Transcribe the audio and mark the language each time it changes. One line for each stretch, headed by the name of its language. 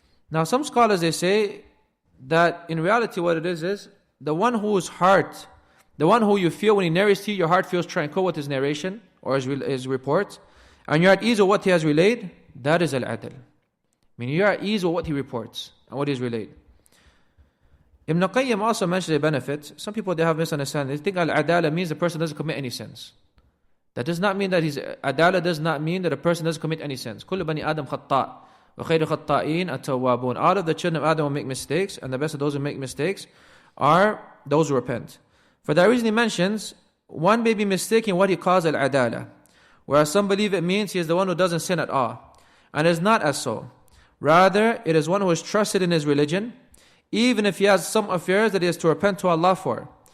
English: Now some scholars, they say that in reality what it is the one whose heart, the one who you feel when he narrates to you, your heart feels tranquil with his narration or his report, and you're at ease with what he has relayed, that is al-adl. Meaning you're at ease with what he reports and what he's relayed. Ibn Qayyim also mentioned a benefit. Some people, they have misunderstanding. They think al-adala means the person doesn't commit any sins. That does not mean that adala does not mean that a person doesn't commit any sins.
Arabic: كل بني آدم خطاء وخير خطائين التوابون.
English: All of the children of Adam will make mistakes, and the best of those who make mistakes are those who repent. For that reason he mentions, one may be mistaken what he calls al-adala, whereas some believe it means he is the one who doesn't sin at all. And it is not as so. Rather, it is one who is trusted in his religion, even if he has some affairs that he has to repent to Allah for.